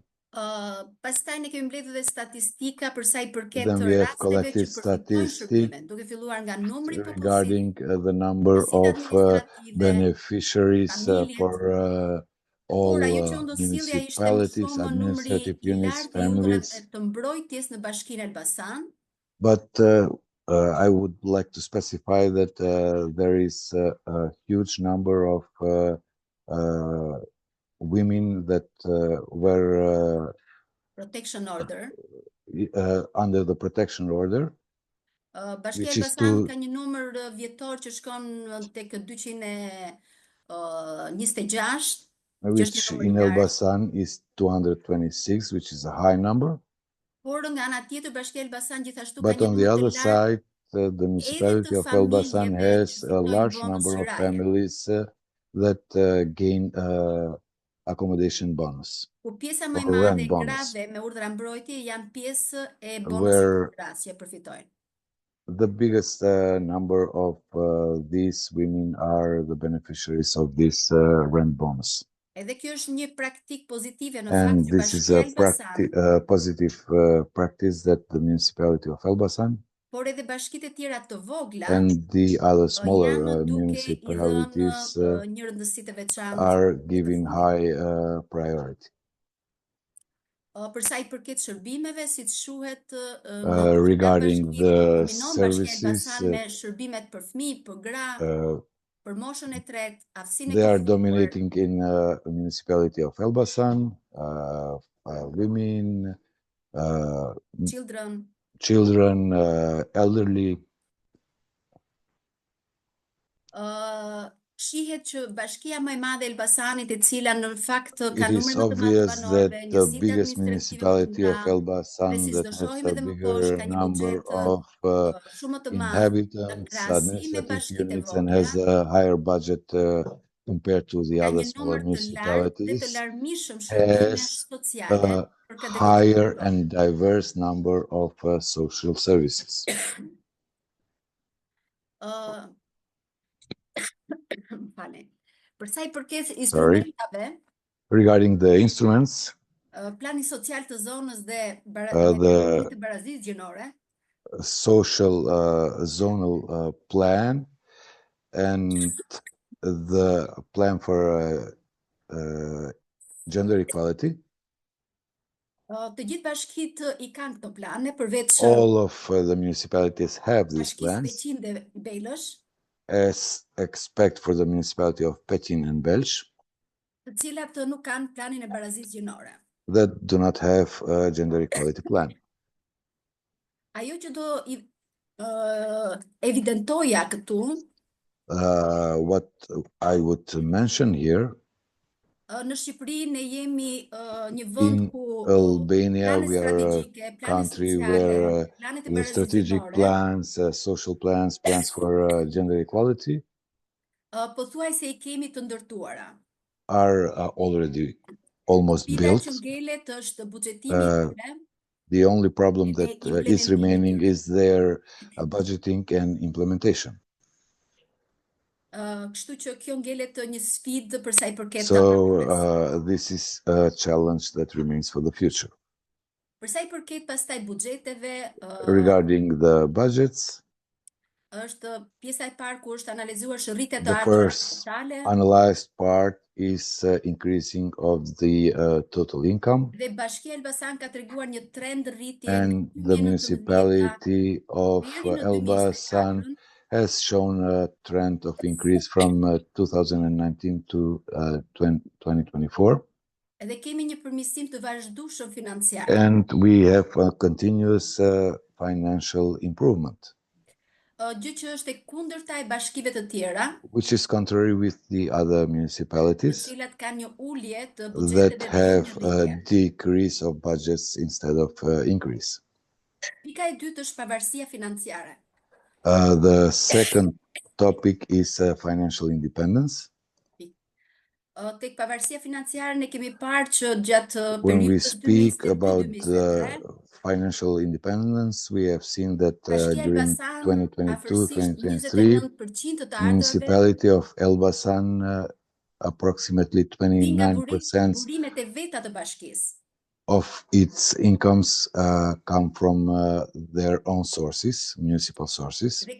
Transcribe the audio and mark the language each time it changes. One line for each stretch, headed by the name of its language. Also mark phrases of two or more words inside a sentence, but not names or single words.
Albanian: Pastaj ne kemi mbledhur dhe statistika për sa i përket
English: Then we have collected statistics regarding the number of beneficiaries for all municipalities, administrative units, families. But I would like to specify that there is a huge number of women that were protection order under the protection order.
Albanian: Bashkia
English: which is
Albanian: Elbasan ka një numër vjetor që shkon tek 226, që është një
English: which
Albanian: numër
English: in
Albanian: i lartë.
English: Elbasan is 226, which is a high number.
Albanian: Por nga ana tjetër Bashkia Elbasan gjithashtu ka
English: But
Albanian: një
English: on the
Albanian: numër të
English: other
Albanian: lartë
English: side, the municipality of Elbasan
Albanian: familjeve
English: has
Albanian: që
English: a
Albanian: fitojnë
English: large
Albanian: bonus
English: number of
Albanian: sëraje.
English: families that gain accommodation bonus
Albanian: Ku pjesa më e
English: or
Albanian: madhe
English: rent
Albanian: e bonus, grave me urdhra mbrojtje janë pjesë e bonusit
English: where
Albanian: të krahas që përfitojnë.
English: the biggest number of these women are the beneficiaries of this rent bonus.
Albanian: Edhe kjo është një praktik pozitive në fakt
English: And
Albanian: që
English: this is
Albanian: Bashkia
English: a
Albanian: Elbasan,
English: positive practice that the municipality of Elbasan
Albanian: por edhe bashkitë e tjera të vogla
English: and the other
Albanian: janë
English: smaller
Albanian: duke i
English: municipalities
Albanian: dhënë një rëndësi të veçantë.
English: are giving high priority.
Albanian: Për sa i përket shërbimeve, siç shuhet
English: Regarding the
Albanian: kombinon Bashkia
English: services,
Albanian: Elbasan me shërbimet për fëmijë, për gra, për moshën e tretë, aftësinë e
English: they are
Albanian: këpuar,
English: dominating in municipality of Elbasan, women, children, elderly.
Albanian: Shihet që bashkia më e madhe e Elbasanit, e cila në fakt ka
English: It is
Albanian: numër më të madh të
English: obvious that
Albanian: banorëve,
English: the
Albanian: njësitë
English: biggest
Albanian: administrative më të
English: municipality of
Albanian: mëdha,
English: Elbasan
Albanian: dhe siç
English: that
Albanian: do
English: has
Albanian: shohim
English: a
Albanian: edhe më poshtë,
English: bigger
Albanian: ka një
English: number
Albanian: buxhet
English: of
Albanian: shumë më të madh në
English: inhabitants,
Albanian: krahasim me
English: administrative
Albanian: bashkitë e
English: units, and
Albanian: vogla,
English: has a higher budget compared to the
Albanian: ka
English: other
Albanian: një
English: smaller
Albanian: numër të lartë dhe të
English: municipalities,
Albanian: larmishëm shërbime
English: has
Albanian: sociale
English: a
Albanian: për kategorinë
English: higher
Albanian: e
English: and diverse number of social services.
Albanian: Për sa i përket instrumentave,
English: regarding the instruments,
Albanian: plani social të zonës dhe
English: the
Albanian: barazisë gjinore,
English: social zonal plan and the plan for gender equality.
Albanian: Të gjithë bashkitë i kanë këto plane, përveç
English: all of the municipalities have these plans,
Albanian: Peqin dhe Belësh,
English: as except for the municipality of Peqin and Belsh,
Albanian: të cilat nuk kanë planin e barazisë gjinore.
English: That do not have a gender equality plan.
Albanian: Ajo që do evidentoja këtu,
English: what I would mention here,
Albanian: në Shqipëri ne jemi një vend ku
English: Albania we are a country where the strategic plans, social plans, plans for gender equality
Albanian: pothuajse i kemi të ndërtuara.
English: Are already almost built. The only problem that is remaining is their budgeting and implementation.
Albanian: Kështu që kjo ngelet një sfidë për sa i përket
English: So this is a challenge that remains for the future.
Albanian: Për sa i përket pastaj buxheteve,
English: regarding the budgets,
Albanian: është pjesa e parë ku është analizuar shërritja të
English: the first analyzed part is increasing of the total income.
Albanian: Dhe Bashkia Elbasan ka treguar një trend rritje,
English: and the municipality of Elbasan has shown a trend of increase from 2019 to 2024.
Albanian: Edhe kemi një përmirësim të vazhdueshëm financiar.
English: And we have a continuous financial improvement.
Albanian: Gjë që është e kundërta e bashkive të tjera,
English: which is contrary with the other municipalities
Albanian: të cilat kanë një ulje të
English: that
Albanian: buxheteve
English: have a decrease of budgets instead of increase.
Albanian: Pika e dytë është pavarësia financiare.
English: The second topic is financial independence.
Albanian: Tek pavarësia financiare ne kemi parë që gjatë
English: when we
Albanian: periudhës
English: speak about financial independence, we have seen that during 2022-2023, municipality of Elbasan approximately 29% of its incomes come from their own sources, municipal sources.